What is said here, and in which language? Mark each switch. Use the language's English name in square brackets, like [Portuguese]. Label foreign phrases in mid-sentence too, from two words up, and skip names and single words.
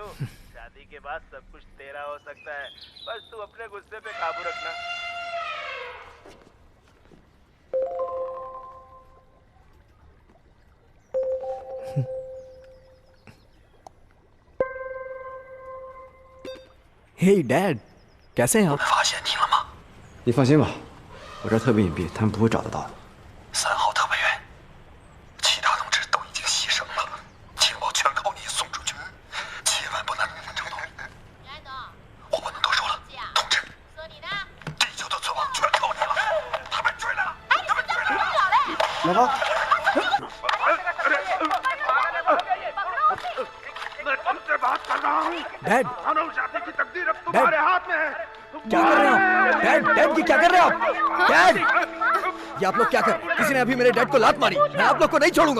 [Hindi] शादी के बाद सब कुछ तेरा हो सकता है, बस तू अपने गुस्से पे काबू रखना। हे डैड, कैसे हैं आप? [Chinese] 发现你了吗？你放心吧，我这儿特别隐蔽，他们不会找得到的。 3号特派员，其他同志都已经牺牲了，情报全靠你送出去，千万不能成功。我不能多说了，同志，地球的存亡全靠你了，他们追来了，他们追来了。来吧。 [Hindi] डैड, मानवजाति की तकदीर अब तुम्हारे हाथ में है। क्या कर रहे हो? डैड, डैड, ये क्या कर रहे हो आप? डैड, ये आप लोग क्या कर? किसी ने अभी मेरे डैड को लात मारी। मैं आप लोग को नहीं छोड़ूंगा।